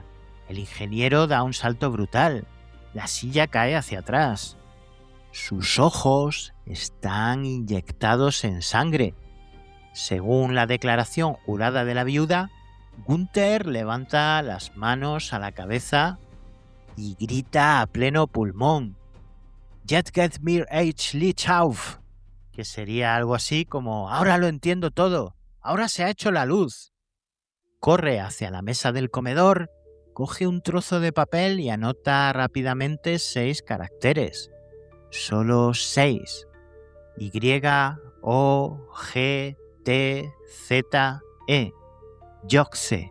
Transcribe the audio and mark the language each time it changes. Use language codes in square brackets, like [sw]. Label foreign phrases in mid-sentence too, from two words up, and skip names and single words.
[es] El ingeniero da un salto brutal. La silla cae hacia atrás. Sus ojos están inyectados en sangre. Según la declaración jurada de la viuda, Gunther levanta las manos a la cabeza y grita a pleno pulmón: [de] «Jetzt geht mir ein Licht auf», [es] que sería algo así como «ahora lo entiendo todo, ahora se ha hecho la luz». Corre hacia la mesa del comedor, coge un trozo de papel y anota rápidamente 6 caracteres. Solo 6. Y-O-G-T-Z-E. Joxe.